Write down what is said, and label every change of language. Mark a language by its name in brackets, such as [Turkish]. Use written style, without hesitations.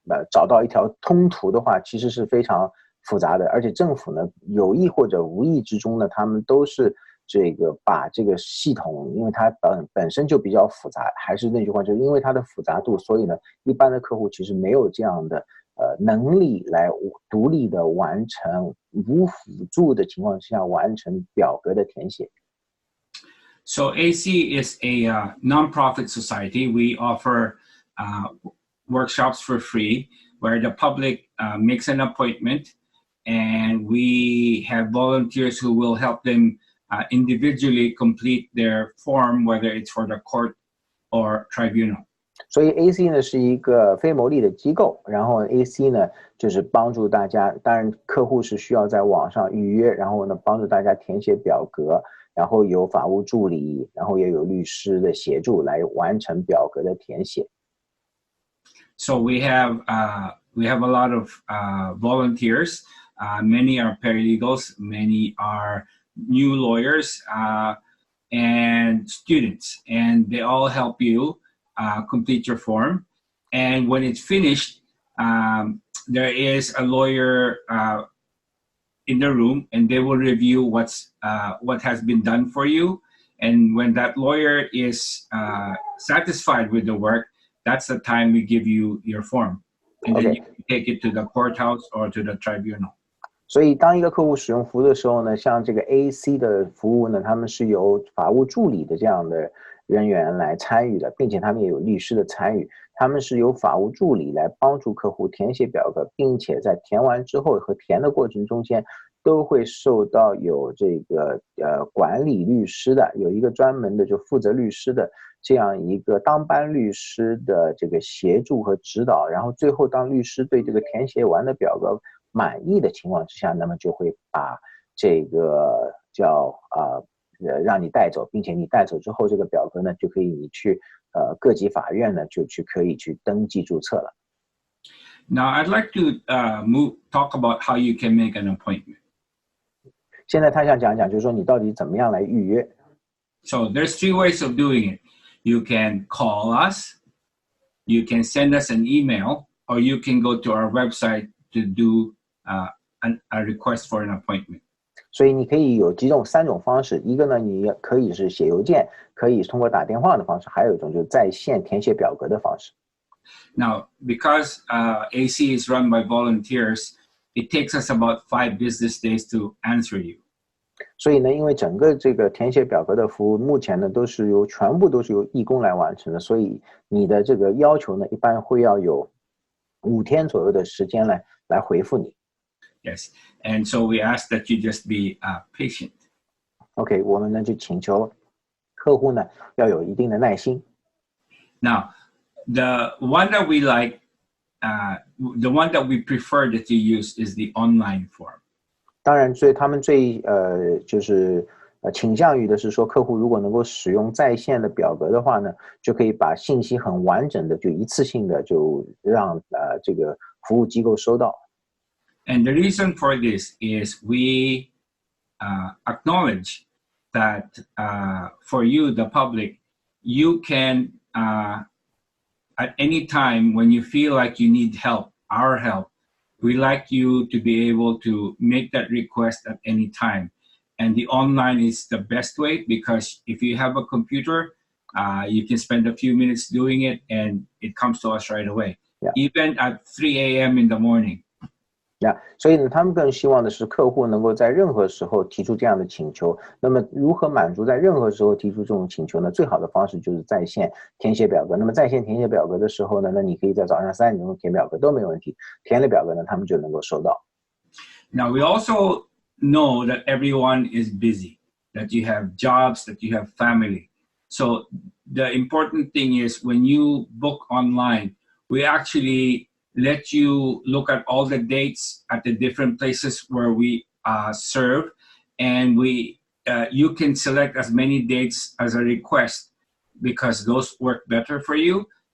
[Chinese] 找到一条通途的话，其实是非常复杂的。而且政府呢，有意或者无意之中呢，他们都是这个把这个系统，因为它本身就比较复杂，还是那句话，就是因为它的复杂度，所以呢，一般的客户其实没有这样的能力来独立的完成，无辅助的情况之下完成表格的填写。 [English] So AC is a non-profit society. We offer workshops for free where the public makes an appointment and we have volunteers who will help them individually complete their form, whether it's for the court or tribunal. [Chinese] 所以 AC 呢是一个非牟利的机构，然后 AC 呢就是帮助大家，当然客户是需要在网上预约，然后呢帮助大家填写表格，然后有法务助理，然后也有律师的协助来完成表格的填写。 [English] So we have a lot of volunteers. Many are paralegals, many are new lawyers, and students, and they all help you complete your form. And when it's finished, there is a lawyer in the room, and they will review what has been done for you. And when that lawyer is satisfied with the work, that's the time we give you your form, and then you can take it to the courthouse or to the tribunal. [Chinese] 所以当一个客户使用服务的时候呢，像这个 AC 的服务呢，他们是由法务助理的这样的人员来参与的，并且他们也有律师的参与。他们是由法务助理来帮助客户填写表格，并且在填完之后和填的过程中间都会受到有这个管理律师的，有一个专门的就负责律师的这样一个当班律师的这个协助和指导，然后最后当律师对这个填写完的表格满意的情况之下，那么就会把这个叫让你带走，并且你带走之后，这个表格呢就可以你去各级法院呢就可以去登记注册了。 [English] Now I'd like to talk about how you can make an appointment. [Chinese] 现在他想讲讲，就是说你到底怎么样来预约。 [English] So there's 3 ways of doing it. You can call us, you can send us an email, or you can go to our website to do a request for an appointment. [Chinese] 所以你可以有3种方式，一个呢，你可以是写邮件，可以通过打电话的方式，还有一种就是在线填写表格的方式。 [English] Now, because AC is run by volunteers, it takes us about 5 business days to answer you. [Chinese] 所以呢，因为整个这个填写表格的服务，目前呢全部都是由义工来完成的，所以你的这个要求呢，一般会要有5天左右的时间来回复你。 [English] Yes, and so we ask that you just be patient. [Chinese] OK， 我们呢就请求客户呢要有一定的耐心。 [English] Now, the one that we like, the one that we prefer that you use is the online form. [Chinese] 当然，所以他们就是倾向于的是说，客户如果能够使用在线的表格的话呢，就可以把信息很完整的就一次性的就让这个服务机构收到。 [English] And the reason for this is we acknowledge that for you, the public, you can at any time when you feel like you need help, our help, we like you to be able to make that request at any time. And the online is the best way because if you have a computer, you can spend a few minutes doing it and it comes to us right away, even at 3 a.m. in the morning. [Chinese] 所以呢，他们更希望的是客户能够在任何时候提出这样的请求。那么，如何满足在任何时候提出这种请求呢？最好的方式就是在线填写表格。那么，在线填写表格的时候呢，那你可以在早上3点钟填表格都没有问题。填了表格呢，他们就能够收到。 [English] Now we also know that everyone is busy, that you have jobs, that you have family. So the important thing is when you book online, we actually let you look at all the dates at the different places where we serve, and you can select as many dates as a request because those work better for you.